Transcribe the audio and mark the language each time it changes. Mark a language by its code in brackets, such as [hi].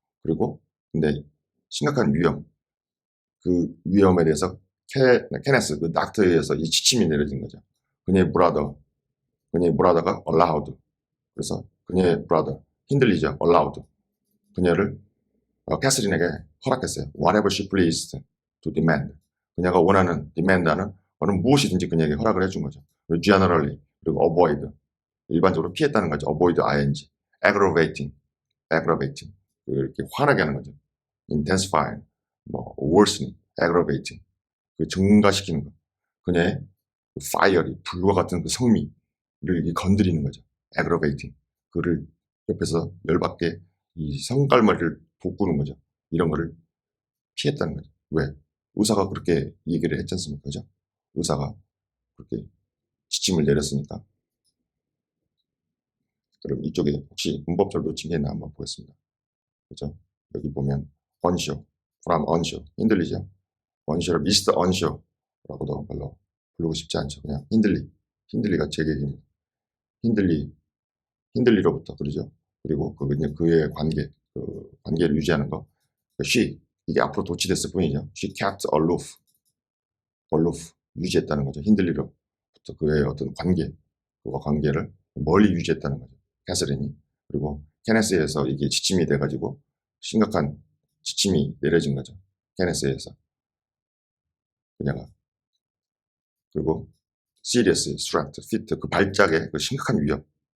[ko] 그리고, 근데 심각한 위험. 그 위험에 대해서 케네스, 그 닥터에 의해서 이 지침이 내려진 거죠. 그녀의 브라더가 allowed. 그래서 그녀의 브라더, 흔들리죠. [en] allowed. [ko] 그녀를 캐서린에게 허락했어요. [en] Whatever she pleased to demand. [ko] 그녀가 demand하는 어느 무엇이든지 그녀에게 허락을 해준 거죠. 그리고 generally, 그리고 avoid. 일반적으로 피했다는 거죠. [en] avoid ing. aggravating. [ko] 이렇게 화나게 하는 거죠. [en] intensifying, worsening, aggravating. [ko] 그 증가시키는 거. 그녀의 fiery, 불과 같은 그 성미를 건드리는 거죠. [en] aggravating. [ko] 그를 옆에서 열받게 이 성깔머리를 돋구는 거죠. 이런 거를 피했다는 거죠. 왜? 의사가 그렇게 얘기를 했지 않습니까? 그죠? 의사가 그렇게 지침을 내렸으니까. 그럼 이쪽에 혹시 문법절 놓친 게 있나 한번 보겠습니다. 그죠? 여기 보면 unsure, from unsure, 흔들리죠? 언쇼를 미스터 언쇼라고도 별로 부르고 싶지 않죠. 그냥 힌들리가 제 계기입니다. 힌들리로부터 그러죠. 그리고 그의 관계를 유지하는 거. she 이게 앞으로 도치됐을 뿐이죠. [en] she kept aloof [ko] 유지했다는 거죠. 힌들리로부터 그의 어떤 그와 관계를 멀리 유지했다는 거죠. 캐서린이. 그리고 케네스에서 이게 지침이 돼가지고 심각한 지침이 내려진 거죠. 케네스에서 그녀가. 그리고 serious threat, fit 그 발작의 그 심각한 위협.